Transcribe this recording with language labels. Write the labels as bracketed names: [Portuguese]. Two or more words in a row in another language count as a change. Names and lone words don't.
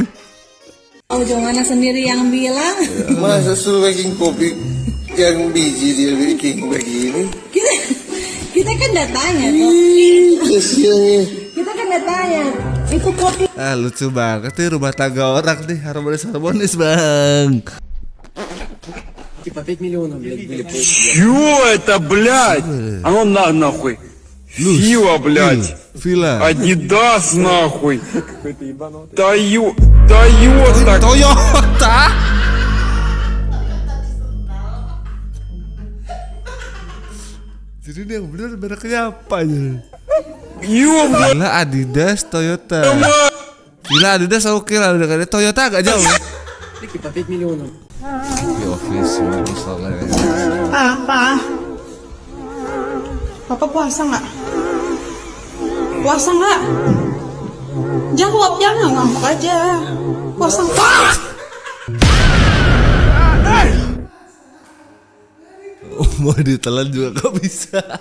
[Indonesian] Jangan sendiri yang bilang. Masa suruh bikin kopi yang biji dia bikin begini? Kita kan udah tanya kok. Kasiannya. Kita kan udah tanya. Itu kopi. Lucu banget nih rumah tangga orang nih, harmonis bang. [Russian] Типа 5 миллионов, блядь, были просто. Чё это, блядь? А ну нахуй. Фила, блядь. Villa. Адидас, нахуй. Какой-то ебанутый. Тойота. Toyota. [Indonesian] Jadi dia bener mereknya apa aja? [Russian] Ёбаный. [Indonesian] Villa, Adidas, Toyota. Villa, Adidas oke lah, udah kayak Toyota agak jauh. [Russian] Типа 5 миллионов. [Indonesian] Di office misalnya. Papa puasa nggak? Puasa nggak? Jawab, jangan ngambek aja. Puasa nggak? Mau ditelan juga kok bisa.